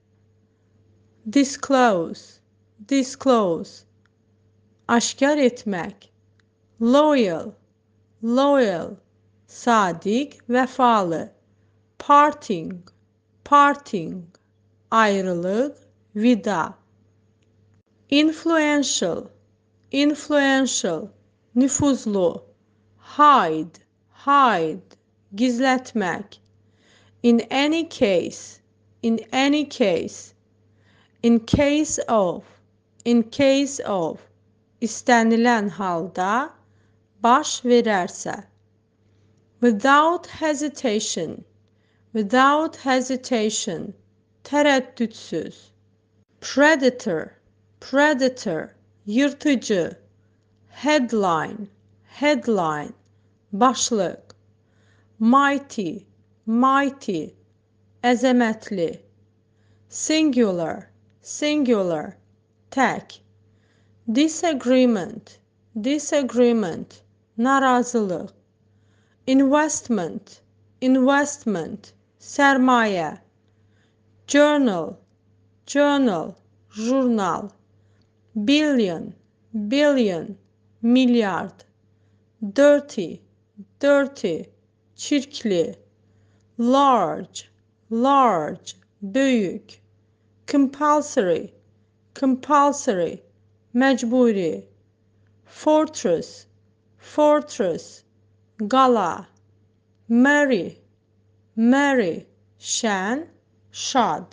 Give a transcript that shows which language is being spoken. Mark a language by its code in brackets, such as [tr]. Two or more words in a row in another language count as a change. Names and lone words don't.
[en] Disclose, disclose, [az] aşkar etmək. [en] Loyal, loyal, [az] sadiq, vəfalı. [en] Parting, parting, [az] ayrılıq, vida. [en] Influential, influential, nüfuzlu. Hide, hide, gizlətmək. In any case, in any case. In case of, in case of, [az] istənilən halda, baş verərsə. [en] Without hesitation, without hesitation, tərəddüdsüz. Predator, predator, yırtıcı. Headline, headline, başlıq. Mighty, mighty, [az] əzəmətli. [en] Singular, singular, tək. Disagreement, disagreement, narazılıq. Investment, investment, sərmayə. Journal, journal, jurnal. Billion, billion, milyard. Dirty, dirty, [az] çirkli. [en] Large, large, böyük. Compulsory, compulsory, məcburi. Fortress, fortress, qala. Merry, merry, [az] şən, şad.